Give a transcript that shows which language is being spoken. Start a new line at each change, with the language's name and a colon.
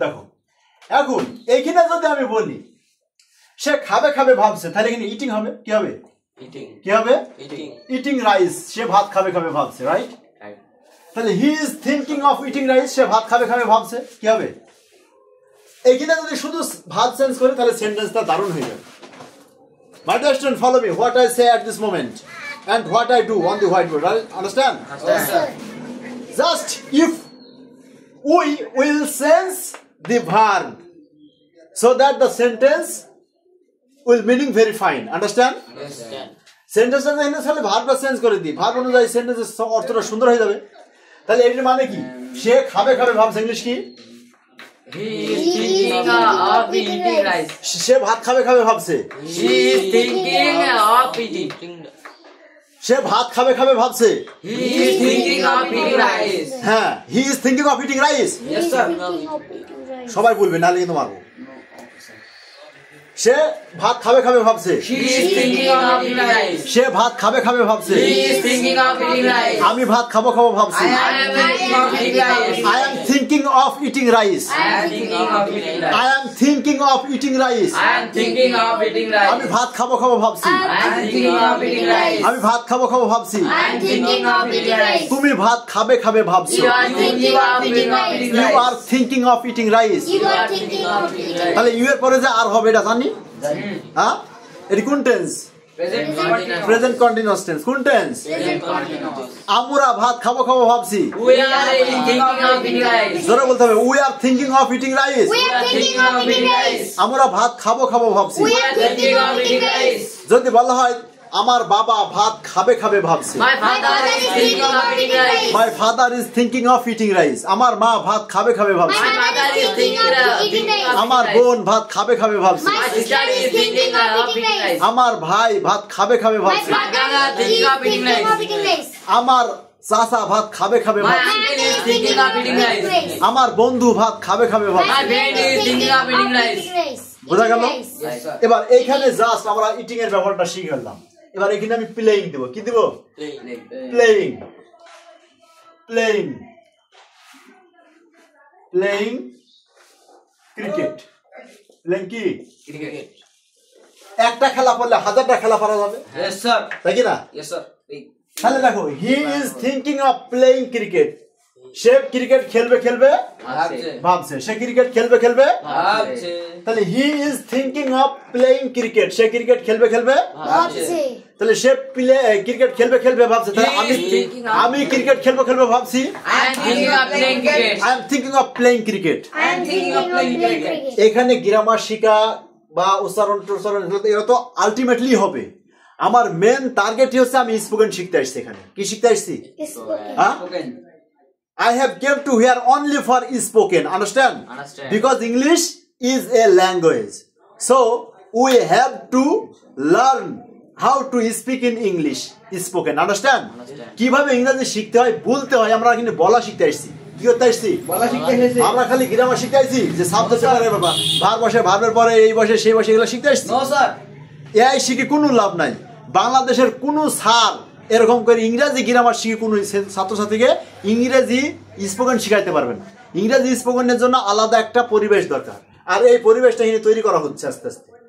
Bangla: দেখো এখন এইখানে যদি আমি বলি সে খাবে ভাবছে, তাহলে এখানে ইটিং হবে। কি হবে? কি হবে? ইটিং রাইস, সে ভাত খাবে ভাবছে। রাইট? তাহলে
English: he is thinking of eating rice,
Bangla: সে ভাত খাবে ভাবছে। কি হবে? এইখানে যদি শুধু ভাত চেঞ্জ করে তাহলে সেন্টেন্সটা দারুণ হয়ে যাবে।
English: My dear student, follow me. What I say at this moment and what I do on the whiteboard. Understand? Yes, sir. Just if we will change the verb so that the sentence will meaning very fine. Understand? Yes, sir.
Bangla: Sentence টা এনে তাহলে ভার্বটা change করে দিই, verb অনুযায়ী সেন্টেন্সের অর্থটা সুন্দর হয়ে যাবে। তাহলে এর মানে কি? সে খাবে ভাবছে, ইংলিশ কি?
English: He is thinking of eating rice.
Bangla: সে ভাত খাবে ভাবছে।
English: She is thinking of eating.
Bangla: সে ভাত খাবে ভাবছে।
English: He is thinking of eating rice.
Bangla: হ্যাঁ,
English: he is thinking of eating rice. Yes, sir.
Bangla: সবাই বলবে, নাহলে কিন্তু মারবো। সে ভাত খাবে খাবে ভাবছে
English: She is thinking of eating rice.
Bangla: সে ভাত খাবে খাবে ভাবছে
English: He is thinking of eating rice.
Bangla: আমি ভাত খাবো খাবো ভাবছি
English: I am thinking of eating rice. I am thinking of eating rice I am thinking of eating rice. I am thinking of eating rice I am thinking of eating
Bangla: আমি
English: rice.
Bangla: ভাত খাবো খাবো ভাবছি
English: I am thinking of eating rice.
Bangla: আমি ভাত খাবো খাবো ভাবছি
English: I am thinking of eating rice.
Bangla: তুমি ভাত খাবে খাবে ভাবছো
English: You are thinking of eating you rice. are thinking of eating rice You are thinking of eating rice.
Bangla: তাহলে ইউ এর পরে যে আর হবে এটা জানি হ্যাঁ এটি কোন tense
English: Present continuous.
Bangla: Present continuous tense কোন টেন্স
English: Present continuous.
Bangla: আমরা ভাত খাবো খাবো ভাবছি
English: We are thinking of eating rice.
Bangla: জোরে বলতে হবে
English: We are thinking of eating rice We are thinking of eating rice.
Bangla: আমরা ভাত খাবো খাবো ভাবছি
English: We are thinking of eating rice.
Bangla: যদি বলা হয় আমার বাবা ভাত খাবে খাবে ভাবছে
English: My father is thinking of eating rice. My father is thinking of eating rice
Bangla: আমার মা ভাত খাবে খাবে ভাবছে
English: My mother is thinking of eating rice.
Bangla: আমার বোন ভাত খাবে খাবে ভাবছে
English: My sister is thinking of eating rice.
Bangla: আমার ভাই ভাত খাবে খাবে
English: My
Bangla: ভাবছে
English: brother is thinking of eating rice.
Bangla: আমার চাচা ভাত খাবে খাবে
English: My
Bangla: ভাবছে
English: uncle is thinking of eating rice.
Bangla: আমার বন্ধু ভাত খাবে খাবে ভাবছে
English: My friend is thinking of eating rice.
Bangla: বোঝা গেল
English: Yes, sir.
Bangla: এবার এইখানে জাস্ট আমরা ইটিং এর ব্যাপারটা শিখে গেলাম এবার এখানে আমি প্লেইং দেব কি দেব playing playing playing cricket playing কি
English: Cricket.
Bangla: একটা খেলা পড়লে হাজারটা খেলা পারা যাবে
English: Yes, sir.
Bangla: তাই কি না
English: Yes, sir.
Bangla: তাহলে দেখো
English: he is thinking of playing cricket
Bangla: say cricket খেলবে খেলবে ভাবছে সে ক্রিকেট খেলবে খেলবে তাহলে he is thinking of playing cricket say cricket খেলবে খেলবে তাহলে সে ক্রিকেট খেলবে খেলবে ভাবছে তাহলে আমি ক্রিকেট খেলবো খেলবে ভাবছি
English: I am thinking of playing cricket. I am thinking of playing cricket I am thinking of playing cricket.
Bangla: এখানে গ্রামার শিখা বা উচ্চারণ টুচ্চারণ এটা তো আলটিমেটলি হবে আমার মেন টার্গেটই হচ্ছে আমি স্পোকেন শিখতে আসছি এখানে কি শিখতে আসছি হ্যাঁ
English: I have came to here only for spoken. Understand? Understand. Because English is a language. So we have to learn how to speak in English. Spoken. Understand?
Bangla: কিভাবে ইংরেজি শিখতে হয় বলতে হয় আমরা কিন্তু বলা শিখতে আসছি কি করতে আসছি বলা শিখতে এসেছি আমরা খালি গ্রামার শিখতে আসছি যে সাবজেক্ট পরে বাবা ভার বসে ভার্বের পরে এই বসে সেই বসে এগুলো শিখতে আসছি
English: no sir
Bangla: এই শিখে কোনো লাভ নাই বাংলাদেশের কোনো স্যার এরকম করে ইংরেজি গ্রামার শিখে কোনো ছাত্রছাত্রীকে ইংরেজি স্পোকেন শিখাইতে পারবেন না ইংরেজি স্পোকেনের জন্য আলাদা একটা পরিবেশ দরকার আর এই পরিবেশটা এখানে তৈরি করা হচ্ছে আস্তে আস্তে